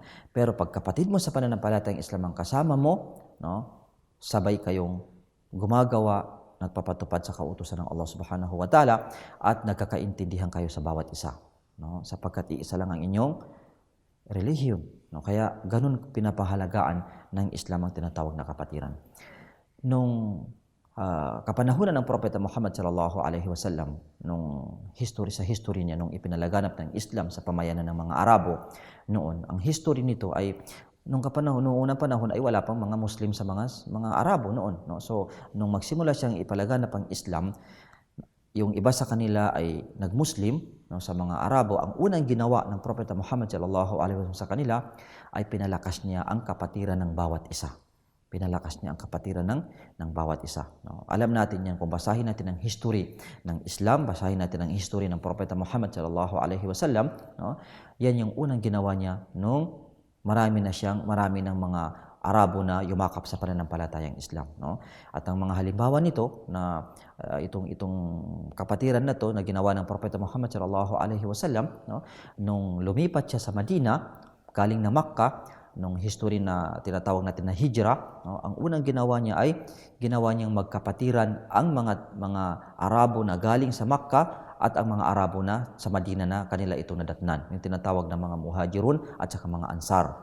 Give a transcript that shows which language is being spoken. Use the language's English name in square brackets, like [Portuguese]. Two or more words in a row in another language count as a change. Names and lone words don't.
[Filipino] Pero pag kapatid mo sa pananampalatayang Islam ang kasama mo, no, sabay kayong gumagawa, nagpapatupad sa kautusan ng Allah [Arabic] سبحانه وتعالى [Filipino] at nagkakaintindihan kayo sa bawat isa. No? Sapagkat iisa lang ang inyong relihiyon. No? Kaya ganun pinapahalagaan ng Islam ang tinatawag na kapatiran. Nung kapanahunan ng Propeta Muhammad [Arabic] صلى الله عليه وسلم, [Filipino] nung history niya, nung ipinalaganap ng Islam sa pamayanan ng mga Arabo noon, ang history nito ay nung unang panahon ay wala pang mga Muslim sa mga Arabo noon. No? So, nung magsimula siyang ipalaganap ang Islam, yung iba sa kanila ay nag-Muslim, no, sa mga Arabo. Ang unang ginawa ng Propeta Muhammad [Arabic] صلى الله عليه وسلم [Filipino] sa kanila ay pinalakas niya ang kapatiran ng bawat isa. Pinalakas niya ang kapatiran ng bawat isa. No? Alam natin yan, kung basahin natin ang history ng Islam, basahin natin ang history ng Propeta Muhammad [Arabic] صلى الله عليه وسلم, [Filipino] no? Yan yung unang ginawa niya nung marami ng mga Arabo na yumakap sa pananampalatayang Islam. No? At ang mga halimbawa nito na itong kapatiran na to na ginawa ng Propeta Muhammad [Arabic] صلى الله عليه وسلم, [Filipino] no? Nung lumipat siya sa Madina, galing na Makkah, nung history na tinatawag natin na hijrah, no? Ang unang ginawa niya ay ginawa niyang magkapatiran ang mga Arabo na galing sa Makkah at ang mga Arabo na sa Madina na kanila ito nadatnan, yung tinatawag na mga muhajirun at saka mga ansar.